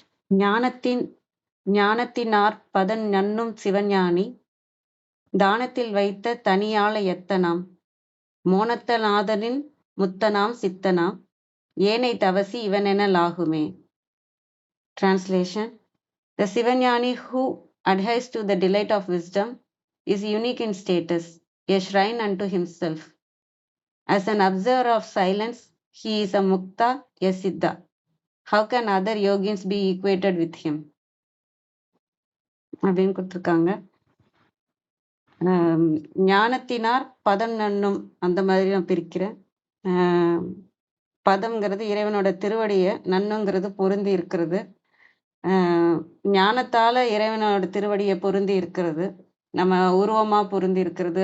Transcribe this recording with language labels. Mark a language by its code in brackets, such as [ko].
[ta] ஞானத்தின் ஞானத்தினாற் பதன் நண்ணும் சிவஞானி தானத்தில் வைத்த தனியாள எத்தனாம் மோனத்த நாதனின் முத்தனாம் சித்தனாம் ஏனை தவசி இவனென லாகுமே. [en] Translation: The Sivanyani who adheres to the delight of wisdom is unique in status, a shrine unto himself. As an observer of silence, he is a mukta, a siddha. How can other yogins be equated with him? [ta] அப்படின்னு கொடுத்துருக்காங்க. ஞானத்தினார் பதம் நண்ணும் அந்த மாதிரி நான் பிரிக்கிறேன். பதம்ங்கிறது இறைவனோட திருவடிய, நன்னுங்கிறது பொருந்தி இருக்கிறது. ஞானத்தால இறைவனோட திருவடியை பொருந்தி இருக்கிறது, நம்ம உருவமா பொருந்தி இருக்கிறது.